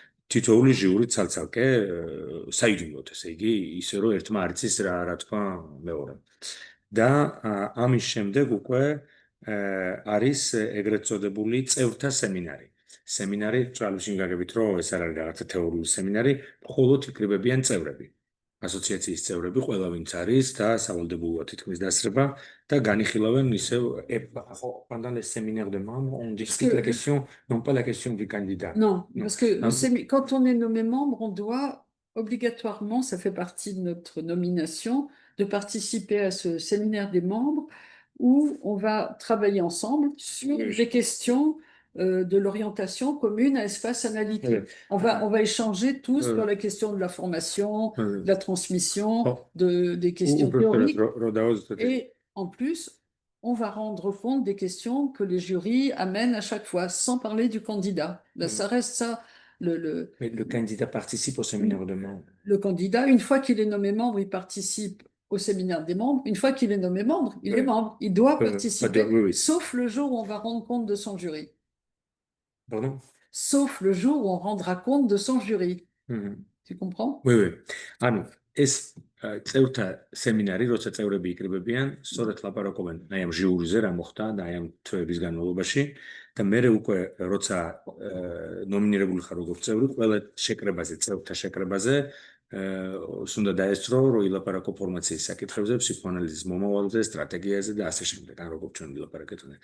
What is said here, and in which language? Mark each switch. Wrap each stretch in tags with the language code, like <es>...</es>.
<ka>თითოეული ჟიური ცალ-ცალკე საიდუმლოდ, ესე იგი, ისე რომ ერთმა არ იცის რა თქვა მეორე. და ამის შემდეგ უკვე არის ეგრეთ წოდებული წევრთა სემინარი. სემინარი ტრალებში გაგებით, რომ ეს არ არის რაღაცა თეორიული სემინარი, მხოლოდ იკრიბებიან წევრები. ასოციაციის წევრები, ყველა ვინც არის და სავალდებულოა თითქმის დასრება და განიხილავენ ისევ</ka> <fr>pendant les séminaires de membres, on discute la question, non pas la question du candidat. Non, parce que quand on est nommé membre, on doit obligatoirement, ça fait partie de notre nomination, de participer à ce séminaire des membres où on va travailler ensemble sur des questions de l'orientation commune à espace analytique. On va échanger tous sur la question de la formation, de la transmission, des questions théoriques. Et en plus, on va rendre compte des questions que les jurys amènent à chaque fois, sans parler du candidat. Là, ça reste ça. Mais le candidat participe au séminaire de membres. Le candidat, une fois qu'il est nommé membre, il participe au séminaire des membres. Une fois qu'il est nommé membre, il est membre. Il doit participer, sauf le jour où on va rendre compte de son jury. Pardon? Sauf le jour où on rendra compte de son jury. Tu comprends? Oui, oui.</fr> <ka>ანუ ეს წევრთა სემინარი, როცა წევრები იკრიბებიან, სწორედ ლაპარაკობენ აი ამ ჟიურიზე რა მოხდა და აი ამ თვეების განმავლობაში და მე უკვე როცა ნომინირებული ხარ როგორც წევრი, ყველა შეკრებაზე, წევრთა შეკრებაზე უნდა დაესწრო, რომ ილაპარაკო ფორმაციის საკითხებზე, ფსიქოანალიზის მომავალზე, სტრატეგიაზე და ასე შემდეგ, ან როგორც ჩვენ ვილაპარაკეთ.</ka>